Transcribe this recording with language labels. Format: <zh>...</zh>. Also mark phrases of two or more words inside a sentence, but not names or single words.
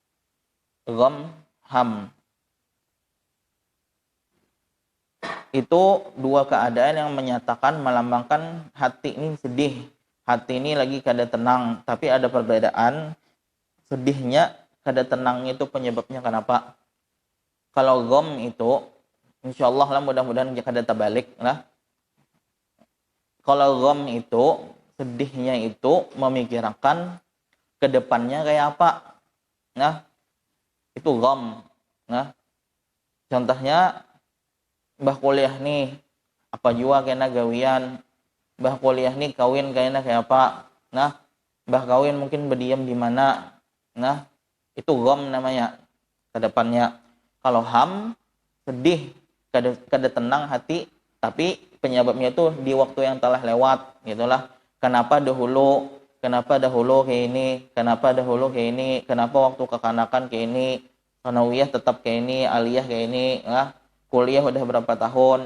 <bjn>Ham itu 2 keadaan yang menyatakan melambangkan hati ini sedih, hati ini lagi kada tenang, tapi ada perbedaan. Sedihnya kada tenangnya itu penyebabnya kenapa? Kalau gham itu insyaallah lah mudah-mudahan kada terbalik lah. Kalau gham itu sedihnya itu memikirkan ke depannya kayak apa. Nah, itu gham. Nah, contohnya mbah kuliah nih apa jua kena gawian, mbah kuliah nih kawin kayaknya kayak apa. Nah, mbah kawin mungkin berdiam di mana. Nah, itu gham namanya ke depannya. Kalau ham sedih, kada tenang hati, tapi penyebabnya itu di waktu yang telah lewat gitulah. Kenapa dahulu kayak ini, kenapa waktu kekanakan kayak ini, sanawiyah tetap kayak ini, aliyah kayak ini, kuliah udah berapa tahun.</bjn>